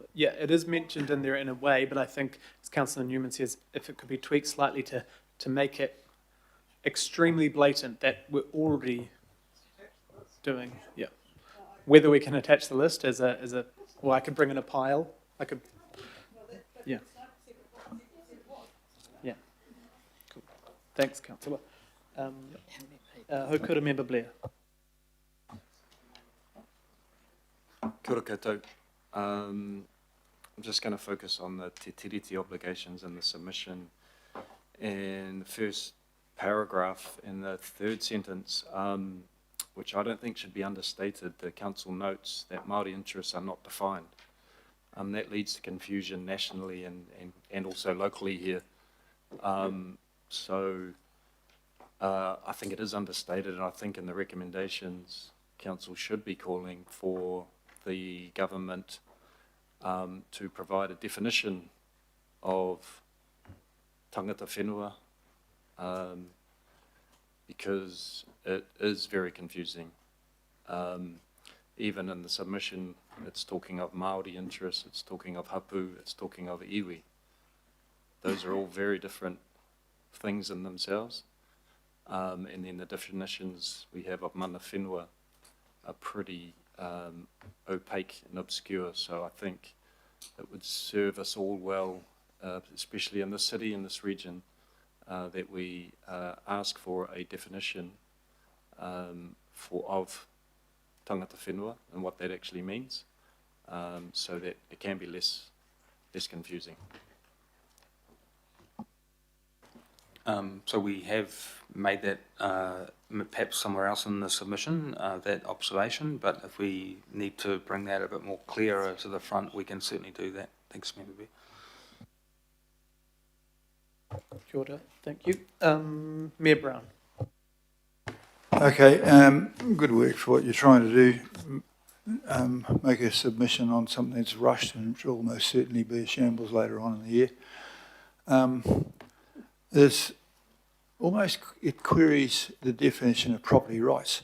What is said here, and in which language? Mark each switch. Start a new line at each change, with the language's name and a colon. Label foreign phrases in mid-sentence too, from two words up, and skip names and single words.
English: Yeah, it is mentioned in there in a way, but I think, as Councillor Newman says, if it could be tweaked slightly to make it extremely blatant that we're already doing, yeah. Whether we can attach the list as a, or I could bring in a pile, I could, yeah. Yeah. Cool. Thanks, Councillor. Hokura Member Blair.
Māori: Kia ora koutou.
English: I'm just going to focus on the
Māori: te tiriti
English: obligations in the submission. In the first paragraph, in the third sentence, which I don't think should be understated, the council notes that Māori interests are not defined. That leads to confusion nationally and also locally here. So I think it is understated, and I think in the recommendations, council should be calling for the government to provide a definition of
Māori: tangata whenua,
English: because it is very confusing. Even in the submission, it's talking of Māori interests, it's talking of hapu, it's talking of iwi. Those are all very different things in themselves. And then the definitions we have of
Māori: mana whenua
English: are pretty opaque and obscure. So I think it would serve us all well, especially in this city, in this region, that we ask for a definition of
Māori: tangata whenua
English: and what that actually means, so that it can be less confusing. So we have made that perhaps somewhere else in the submission, that observation, but if we need to bring that a bit more clearer to the front, we can certainly do that. Thanks, Member Bear.
Māori: Kia ora,
English: thank you. Mayor Brown. Okay, good work for what you're trying to do. Make a submission on something that's rushed and which will almost certainly be a shambles later on in the year. There's almost, it queries the definition of property rights.